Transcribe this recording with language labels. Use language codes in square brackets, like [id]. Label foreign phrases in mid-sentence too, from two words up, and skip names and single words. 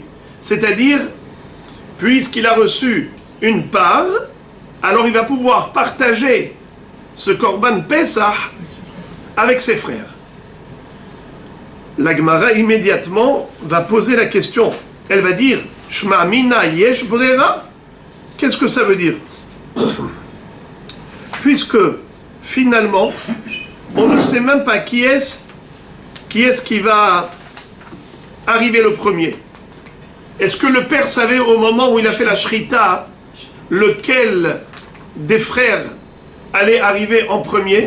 [fr] C'est-à-dire, puisqu'il a reçu une part, alors il va pouvoir partager ce [he] קרבן פסח [fr] avec ses frères. La Gemara immédiatement va poser la question. Elle va dire [arc] שמע מינה יש ברירה. [fr] Qu'est-ce que ça veut dire? Puisque finalement, on ne sait même pas qui est-ce qui va arriver le premier. Est-ce que le père savait au moment où il a fait la shrita lequel des frères allait arriver en premier?